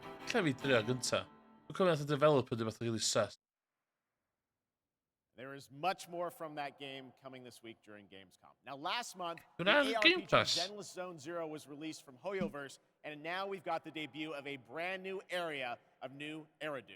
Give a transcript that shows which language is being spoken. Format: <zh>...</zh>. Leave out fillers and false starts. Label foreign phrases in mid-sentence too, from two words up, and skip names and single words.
<cy>lle fi drio gynta. Dwi'n cofio nath y developer dy fath</cy> <en>really sus. There is much more from that game coming this week during Gamescom. Now, last month, the Good Game ARPG Pass. Zenless Zone Zero was released from Hoyoverse, and now we've got the debut of a brand new area of New Eridu.</en>